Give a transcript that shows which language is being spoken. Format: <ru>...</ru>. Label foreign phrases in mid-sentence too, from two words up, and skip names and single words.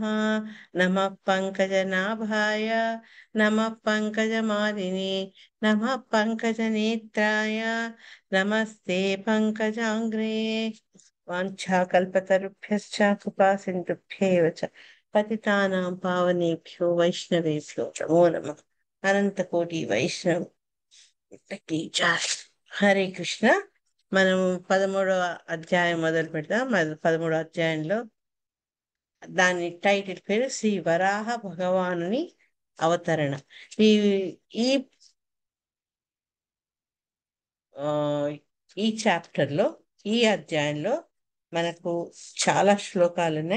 <sa>नमः पङ्कजनाभाय नमः पङ्कजमालिने नमः पङ्कजनेत्राय नमस्ते पङ्कजाङ्ग्रे। वाञ्छाकल्पतरुभ्यश्च कृपासिन्धुभ्येव च पतितानां पावनेभ्यो वैष्णवेभ्यो नमो नमः।</sa> <te>అనంతకోటి వైష్ణవులకి జై. హరే కృష్ణ. మనం 13వ అధ్యాయం మొదలు పెడతాం. 13వ అధ్యాయంలో దాని టైటిల్ పేరు శ్రీ వరాహ భగవానుని అవతరణ. ఈ ఈ ఆ, ఈ చాప్టర్లో, ఈ అధ్యాయంలో మనకు చాలా శ్లోకాలు ఉన్నాయి.</te>